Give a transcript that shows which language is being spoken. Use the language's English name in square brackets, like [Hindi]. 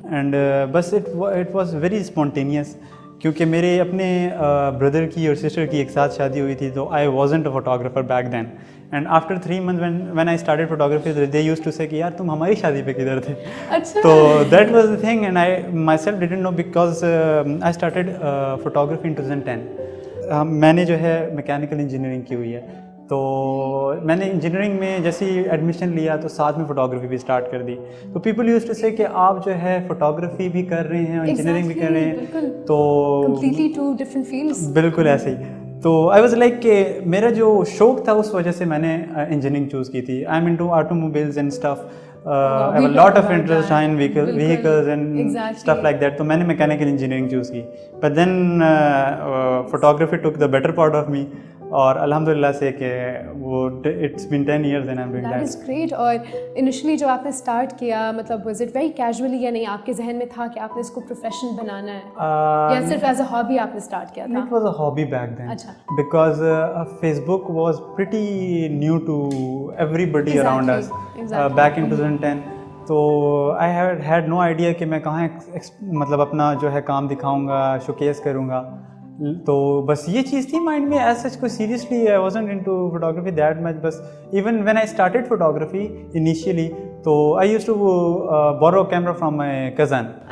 [Urdu] And بس [English] it was very spontaneous, [Urdu] کیونکہ میرے اپنے بردر کی اور سسٹر کی ایک ساتھ شادی ہوئی تھی, تو [English] I wasn't a photographer back then. And after 3 months when I started photography, they used to say [Urdu] کہ یار تم ہماری شادی پہ کدھر تھے. [English] تو that was the thing, and I myself didn't know because I started photography in 2010. [Urdu] میں نے جو ہے میکینیکل انجینئرنگ کی ہوئی ہے, تو میں نے انجینئرنگ میں جیسے ہی ایڈمیشن لیا تو ساتھ میں فوٹوگرافی بھی اسٹارٹ کر دی. تو [English] people use to say [Urdu] کہ آپ جو ہے فوٹوگرافی بھی کر رہے ہیں اور انجینئرنگ بھی کر رہے ہیں, تو [English] completely two different fields. [Urdu] بالکل ایسے ہی. تو [English] I was like [Urdu] کہ میرا جو شوق تھا اس وجہ سے میں نے انجینئرنگ چوز کی تھی. [English] I am into automobiles and stuff. I have a lot of interest in vehicles and stuff like that. [Urdu] تو میں نے میکینیکل انجینئرنگ چوز کی. [English] But then photography took the better part of me. [Urdu] اور الحمدللہ سے کہ وہ [English] It's been 10 years and I'm doing that. That is great. [Urdu] اور انیشلی جو آپ نے اسٹارٹ کیا, مطلب [English] was it very casually [Urdu] یا نہیں آپ کے ذہن میں تھا کہ آپ نے اس کو پروفیشن بنانا ہے, یا صرف [English] as a hobby [Urdu] آپ نے اسٹارٹ کیا تھا؟ [English] It was a hobby back then. [Urdu] اچھا. [English] Because Facebook was pretty new to everybody around us back in 2010. [Urdu] تو [English] I had no idea [Urdu] کہ میں کہاں مطلب اپنا جو ہے کام دکھاؤں گا, شوکیس کروں گا. تو بس یہ چیز تھی مائنڈ میں, ایز سچ کوئی [English] Seriously I wasn't into photography that much. بس even when I started photography initially, تو I use to borrow camera from my cousin.